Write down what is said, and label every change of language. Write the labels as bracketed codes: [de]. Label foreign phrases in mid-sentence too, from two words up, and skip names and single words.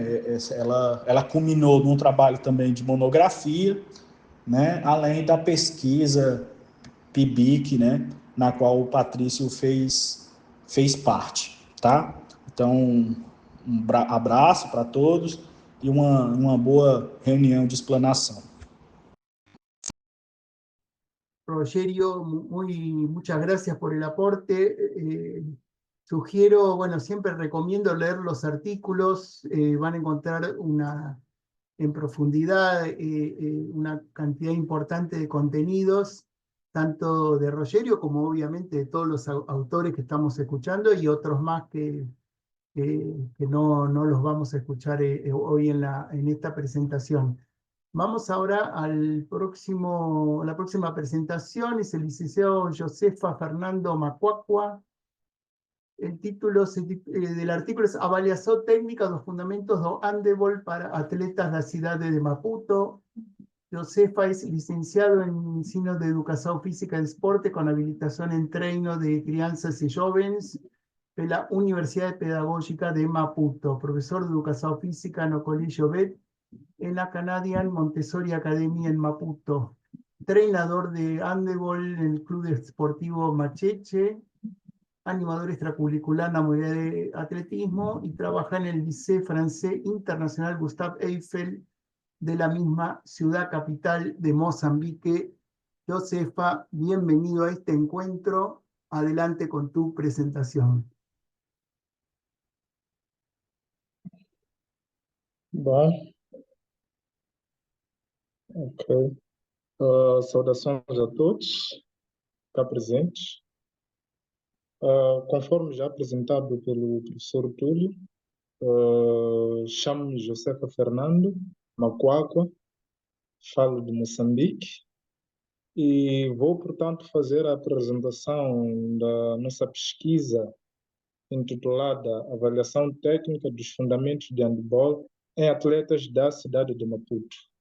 [pt] Ela culminou num trabalho também de monografia, né? Além da pesquisa PIBIC, né? Na qual o Patrício fez parte, tá? Então, abraço para todos e uma boa reunião de explanação. [es] Rogerio, muchas gracias por el aporte. Sugiero, bueno, siempre recomiendo leer los artículos, van a encontrar en profundidad una cantidad importante de contenidos, tanto de Rogerio como obviamente de todos los autores que estamos escuchando y otros más que no los vamos a escuchar hoy en esta presentación. Vamos ahora a la próxima presentación, es el licenciado Josefa Fernando Macuacua. El título del artículo es Avaliación Técnica dos Fundamentos do Handebol para Atletas da Cidade de Maputo. Josefa es licenciado en Ensino de Educación Física y Deporte con habilitación en [pt] treino de crianças [es] y jóvenes de la Universidad Pedagógica de Maputo, profesor de Educación Física en el Colegio BET en la Canadian Montessori Academy en Maputo, entrenador de handebol en el Club Deportivo Macheche, animador extracurricular en la modalidad de atletismo y trabaja en el Lycée Francés Internacional Gustave Eiffel de la misma ciudad capital de Mozambique. Josefa, bienvenido a este encuentro. Adelante con tu presentación. [pt] Bom, ok. Saudações a todos cá presentes. Conforme já apresentado pelo professor Túlio, chamo-me Josefa Fernando Macuacua, falo de Moçambique e vou, portanto, fazer a apresentação da nossa pesquisa intitulada Avaliação Técnica dos Fundamentos de Handebol em Atletas da Cidade de Maputo.